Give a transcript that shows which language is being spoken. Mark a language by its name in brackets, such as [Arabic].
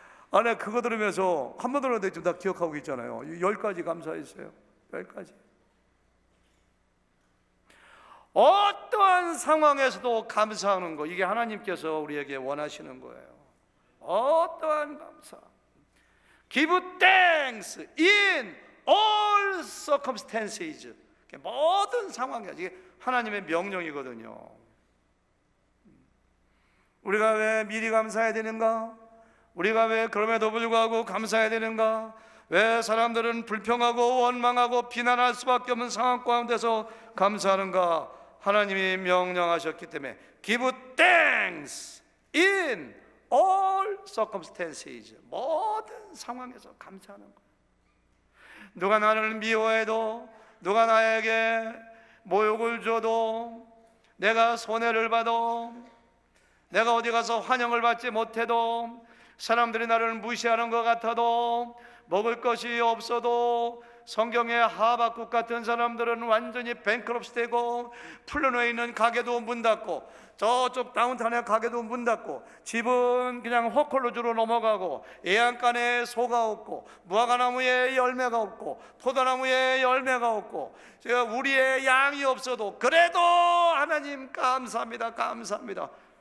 [Korean] 아내 그거 들으면서 한 번 들었는데 지금 다 기억하고 있잖아요. 10가지 감사했어요. 10가지. 어떠한 상황에서도 감사하는 거, 이게 하나님께서 우리에게 원하시는 거예요. 어떠한 감사. [English] Give thanks in all circumstances. [Korean] 모든 상황이야. 이게 하나님의 명령이거든요. 우리가 왜 미리 감사해야 되는가? 우리가 왜 그럼에도 불구하고 감사해야 되는가? 왜 사람들은 불평하고 원망하고 비난할 수밖에 없는 상황 가운데서 감사하는가? 하나님이 명령하셨기 때문에 [English] Give thanks in all circumstances. [Korean] 모든 상황에서 감사하는 거예요. 누가 나를 미워해도, 누가 나에게 모욕을 줘도, 내가 손해를 봐도, 내가 어디 가서 환영을 받지 못해도, 사람들이 나를 무시하는 것 같아도, 먹을 것이 없어도, 성경의 하박국 같은 사람들은 완전히 뱅크럽스 되고, 풀려놓여 있는 가게도 문 닫고, 저쪽 다운타운의 가게도 문 닫고, 집은 그냥 호컬로즈로 넘어가고, 애양간에 소가 없고, 무화과나무에 열매가 없고, 포도나무에 열매가 없고, 우리의 양이 없어도 그래도 하나님 감사합니다, 감사합니다.